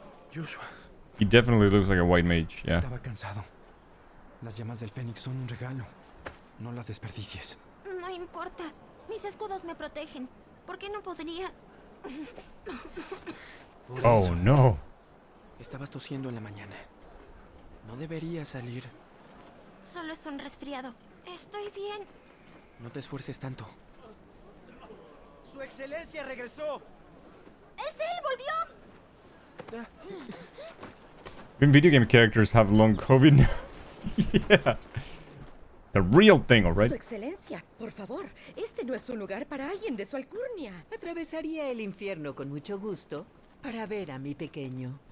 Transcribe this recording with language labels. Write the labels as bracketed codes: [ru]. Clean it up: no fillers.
[en] Joshua. He definitely looks like a white mage, yeah. [es] Estaba cansado. Las llamas del Fénix son un regalo. No las desperdicies. No importa. Mis escudos me protegen. ¿Por qué no podría? Oh, no. Estabas tosiendo en la mañana. No deberías salir. Solo es un resfriado. Estoy bien. No te esfuerces tanto. ¡Su excelencia regresó! ¡Es él! ¡Volvió! [en] When video game characters have long COVID now. Yeah. The real thing, alright? [es] Su excelencia, por favor, este no es un lugar para alguien de su alcurnia. Atravesaría el infierno con mucho gusto para ver a mi pequeño.